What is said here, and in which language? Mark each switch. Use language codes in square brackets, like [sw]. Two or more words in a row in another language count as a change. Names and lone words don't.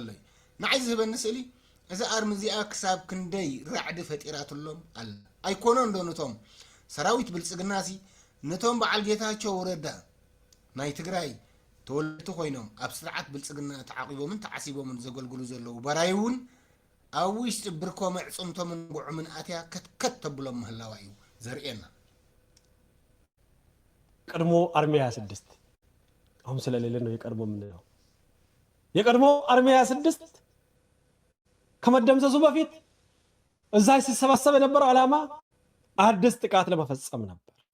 [ti] እዩ። ንዓይ ዝህበኒ ስእሊ እዚ አርሚ እዚኣ ክሳብ ክንደይ ራዕዲ ፈጢራትሎም ኣላ። ኣይኮኖ እንዶ ነቶም ሰራዊት ብልፅግናሲ ነቶም በዓል ጌታቸው ረዳ ናይ ትግራይ ተወለድቲ ኮይኖም ኣብ ስርዓት ብልፅግና ተዓቂቦምን ተዓሲቦምን ዘገልግሉ ዘለዉ በራይ እውን ኣብ ውሽጢ ብርኮ መዕፅምቶምን ጉዑምን ኣትያ ከትከት ተብሎም ምህላዋ እዩ ዘርእየና። [am] ቀድሞ አርሚ 26 አሁን ስለሌለ ነው የቀድሞ የምንለው። የቀድሞ አርሚ 26 ከመደምሰሱ በፊት እዛ ሲሰባሰብ የነበረው ዓላማ አዲስ ጥቃት ለመፈጸም ነበር።